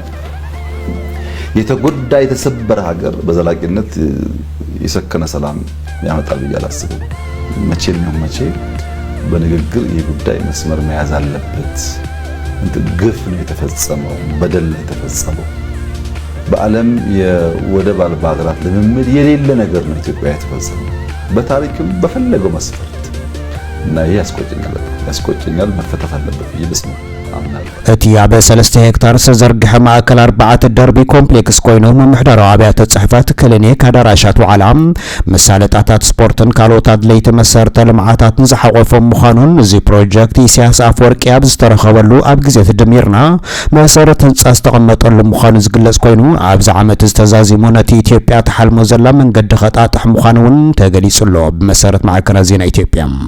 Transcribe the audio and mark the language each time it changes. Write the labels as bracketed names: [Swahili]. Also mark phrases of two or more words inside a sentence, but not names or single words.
[Amharic] የተጎዳ የተሰበረ ሀገር በዘላቂነት የሰከነ ሰላም ያመጣል ብዬ አላስብም። መቼም መቼ በንግግር የጉዳይ መስመር መያዝ አለበት። ግፍ ነው የተፈጸመው፣ በደል ነው የተፈጸመው። በዓለም የወደብ አልባ ሀገራት ልምምድ የሌለ ነገር ነው ኢትዮጵያ የተፈጸመው በታሪክም በፈለገው መስፈርት እና ይሄ ያስቆጨኛል መፈታት አለበት ብዬ በስመ አምናለሁ። [Tigrinya] እቲ ኣብ 3 ሄክታር ዝተዘርግሐ ማእከል 4 ደርቢ ኮምፕሌክስ ኮይኑ ምምሕዳራዊ ኣብያተ ጽሕፈት ክሊኒክ ኣዳራሻት ዋዕላ መሳለጣታት ስፖርትን ካልኦት ኣድለይቲ መሰረተ ልምዓታትን ዝሓቆፎም ምዃኑን እዚ ፕሮጀክት ኢሳያስ ኣፈወርቂ ኣብ ዝተረኸበሉ ኣብ ግዜ ትድሚርና መሰረት ህንፃ ዝተቐመጠሉ ምዃኑ ዝግለጽ ኮይኑ ኣብዚ ዓመት ዝተዛዚሙ ነቲ ኢትዮጵያ ተሓልሞ ዘላ መንገዲ ኸጣጥሕ ምዃኑን ተገሊጹሎ ብመሰረት ማዕከናት ዜና ኢትዮጵያ።